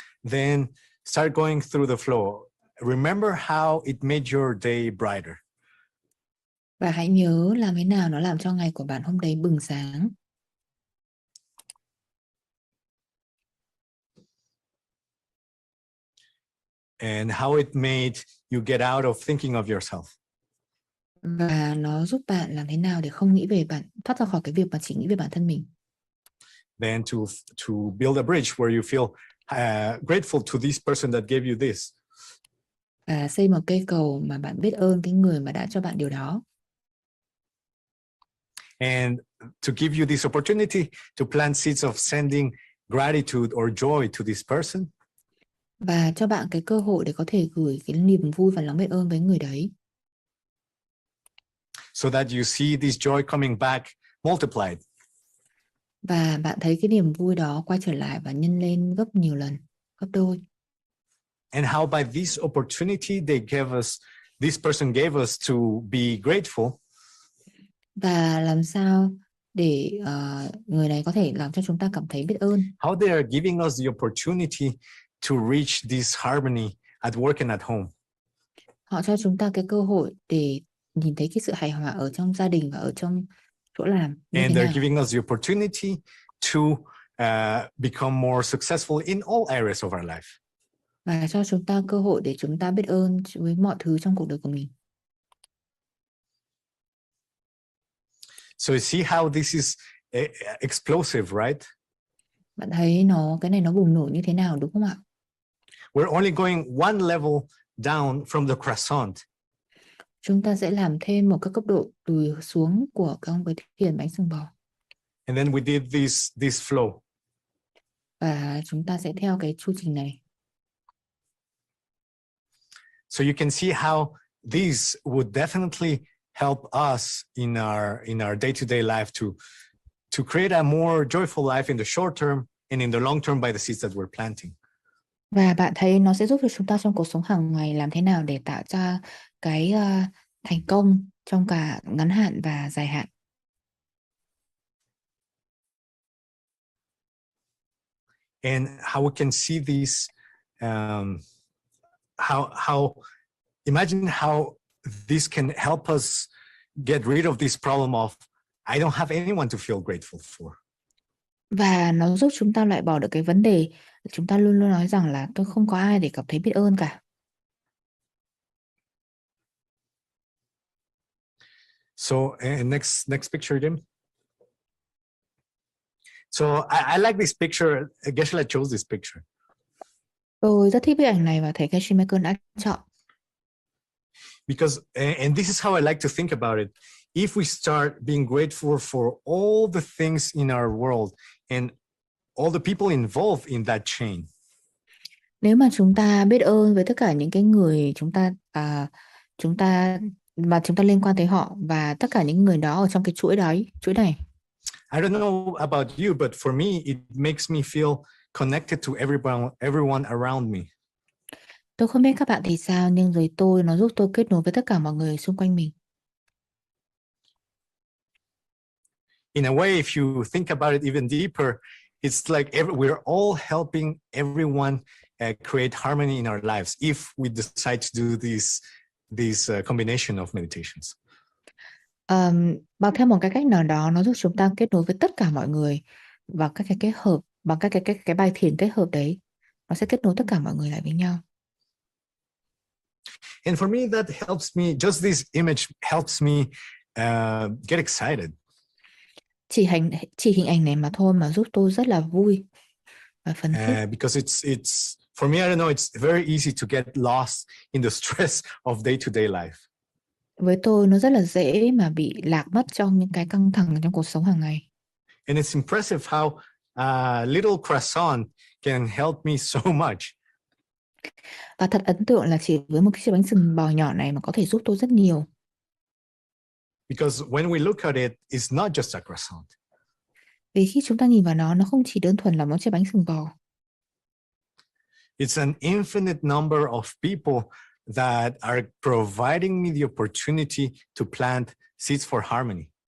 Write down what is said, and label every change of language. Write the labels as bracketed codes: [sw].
[en] Then start going through the flow. Remember how it made your day brighter. [vi] Và hãy nhớ làm thế nào nó làm cho ngày của bạn hôm đấy bừng sáng. [en] and how it made you get out of thinking of yourself. [vi] Và nó giúp bạn làm thế nào để không nghĩ về thoát ra khỏi cái việc mà chỉ nghĩ về bản thân mình. [en] Then to build a bridge where you feel grateful to this person that gave you this. [vi] Và xây một cây cầu mà bạn biết ơn cái người mà đã cho bạn điều đó. [en] And to give you this opportunity to plant seeds of sending gratitude or joy to this person. [vi] Và cho bạn cái cơ hội để có thể gửi cái niềm vui và lòng biết ơn với người đấy. [en] So that you see this joy coming back multiplied. [vi] Và bạn thấy cái niềm vui đó quay trở lại và nhân lên gấp nhiều lần, gấp đôi. [en] And how by this opportunity this person gave us to be grateful. [vi] Và làm sao để người này có thể làm cho chúng ta cảm thấy biết ơn. [en] How they are giving us the opportunity to reach this harmony at work and at home. [vi] Họ cho chúng ta cái cơ hội để nhìn thấy cái sự hài hòa ở trong gia đình và ở trong chỗ làm như [en] And [vi] thế [en] they're [vi] nào. [en] giving us the opportunity to become more successful in all areas of our life. [vi] Và cho chúng ta cơ hội để chúng ta biết ơn với mọi thứ trong cuộc đời của mình. [en] So you see how this is explosive, right? [vi] Bạn thấy cái này nó bùng nổ như thế nào đúng không ạ? [en] We're only going one level down from the croissant. [vi] Chúng ta sẽ làm thêm một cái cấp độ từ xuống của cái thiền bánh sừng bò. [en] And then we did this flow. [vi] Và chúng ta sẽ theo cái chu trình này. [en] So you can see how these would definitely help us in our day-to-day life to create a more joyful life in the short term and in the long term by the seeds that we're planting. [vi] Và bạn thấy nó sẽ giúp cho chúng ta trong cuộc sống hàng ngày làm thế nào để tạo ra cái thành công trong cả ngắn hạn và dài hạn. [en] And how we can see these, how imagine how this can help us get rid of this problem of I don't have anyone to feel grateful for. [vi] Và nó giúp chúng ta loại bỏ được cái vấn đề chúng ta luôn luôn nói rằng là tôi không có ai để cảm thấy biết ơn cả. [en] So next picture, Jim. So I like this picture. Geshe-la chose this picture. [vi] Tôi rất thích bức ảnh này và thấy Geshe Michael đã chọn. [en] Because, and this is how I like to think about it. If we start being grateful for all the things in our world and all the people involved in that chain. [vi] Nếu mà chúng ta biết ơn với tất cả những cái người chúng ta liên quan tới họ và tất cả những người đó ở trong cái chuỗi này. [en] I don't know about you, but for me, it makes me feel connected to everyone around me. [vi] Tôi không biết các bạn thì sao, nhưng với tôi nó giúp tôi kết nối với tất cả mọi người xung quanh mình. [en] In a way, if you think about it even deeper, it's like we're all helping everyone create harmony in our lives if we decide to do this combination of meditations. [vi] Bằng theo một cái cách nào đó, nó giúp chúng ta kết nối với tất cả mọi người và các cái kết hợp bằng các cái bài thiền kết hợp đấy, nó sẽ kết nối tất cả mọi người lại với nhau. [en] And for me, that helps me. Just this image helps me get excited. [vi] Chỉ hình ảnh này mà thôi mà giúp tôi rất là vui và phấn khích. [en] Because it's for me, I don't know. It's very easy to get lost in the stress of day-to-day life. [vi] Với tôi nó rất là dễ mà bị lạc mất trong những cái căng thẳng trong cuộc sống hàng ngày. [en] And it's impressive how a little croissant can help me so much. [vi] Và thật ấn tượng là chỉ với một cái chiếc bánh sừng bò nhỏ này mà có thể giúp tôi rất nhiều. [en] Because when we look at it, it's not just a croissant. [vi] Vì khi chúng ta nhìn vào nó không chỉ đơn thuần là một chiếc bánh sừng bò. [en] It's an infinite number of people that are providing me the opportunity to plant seeds for harmony.